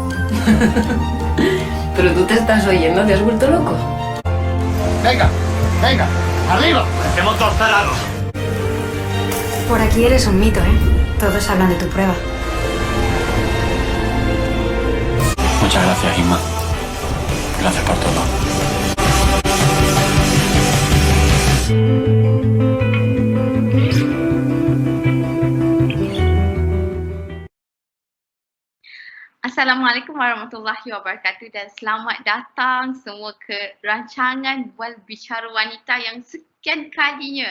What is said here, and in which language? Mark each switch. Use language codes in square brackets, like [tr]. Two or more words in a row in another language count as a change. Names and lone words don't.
[es] Pero tú te estás oyendo, ¿te has vuelto loco? Venga, venga, arriba. Hacemos 2 parados. Por aquí eres un mito, ¿eh? Todos hablan de tu prueba. Muchas gracias, Inma. Gracias por todo. [ar] السلام عليكم ورحمة الله وبركاته [ms] dan selamat datang semua ke rancangan Bual Bicara Wanita yang sekian kalinya.